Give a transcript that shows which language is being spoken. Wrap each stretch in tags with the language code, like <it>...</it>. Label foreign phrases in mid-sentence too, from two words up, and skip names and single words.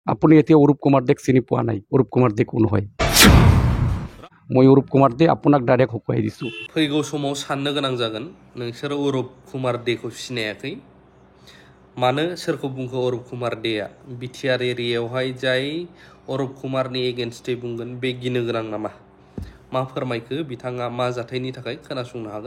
<as>আপুনি এতিয়া অৰূপ কুমাৰ দেক চিনি পোৱা নাই। অৰূপ কুমাৰ দে কোন হয়? মই অৰূপ কুমাৰ দে আপোনাক ডাইৰেক্ট হকুৱাই দিছোঁ।</as> <brx>फैगौ समाव साननो गोनां जागोन नोंसोर अरूप कुमार देखौ सिनायाखै। मानो सोरखौ बुंखो अरूप कुमार देआ? बिटिआर एरियायावहाय जाय अरूप कुमारनि एगेन्स्टै बुंगोन बे गिनो गोनां नामा? मा फोरमायखो बिथाङा मा जाथायनि थाखाय खोनासंनो हागोन।</brx>